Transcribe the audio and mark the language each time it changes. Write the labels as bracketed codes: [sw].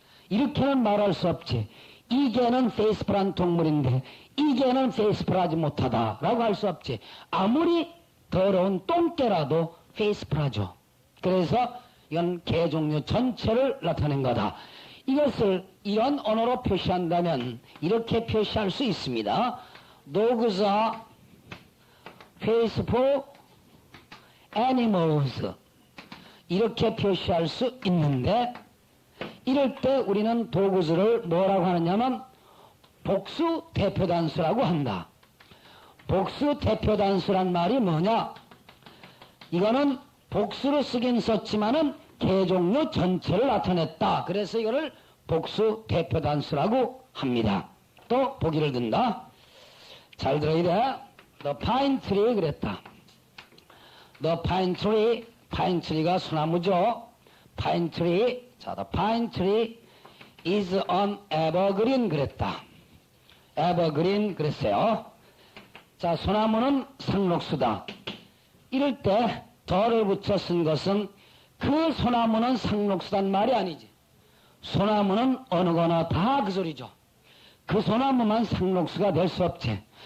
[ko] 이렇게는 말할 수 없지. 이 개는 페이스풀한 동물인데 이 개는 페이스풀하지 못하다라고 할 수 없지. 아무리 더러운 똥개라도 페이스풀하죠. 그래서 이건 개 종류 전체를 나타낸 거다. 이것을 이런 언어로 표시한다면 이렇게 표시할 수 있습니다. [en] Dogs are faithful animals. [ko] 이렇게 표시할 수 있는데 이럴 때 우리는 도그즈를 뭐라고 하느냐면 복수 대표단수라고 한다. 복수 대표단수란 말이 뭐냐? 이거는 복수로 쓰긴 썼지만은 개 종류 전체를 나타냈다. 그래서 이거를 복수 대표단수라고 합니다. 또 보기를 든다. 잘 들어야 돼. [en] The pine tree [ko] 그랬다. [en] The pine tree, pine tree가 [ko] 소나무죠. [en] pine tree, 자, the pine tree is an evergreen [ko] 그랬다. evergreen 그랬어요. 자, 소나무는 상록수다. 이럴 때 더를 붙여 쓴 것은 그 소나무는 상록수단 말이 아니지. 소나무는 어느 거나 다 그 소리죠. 그 소나무만 상록수가 될 수 없지.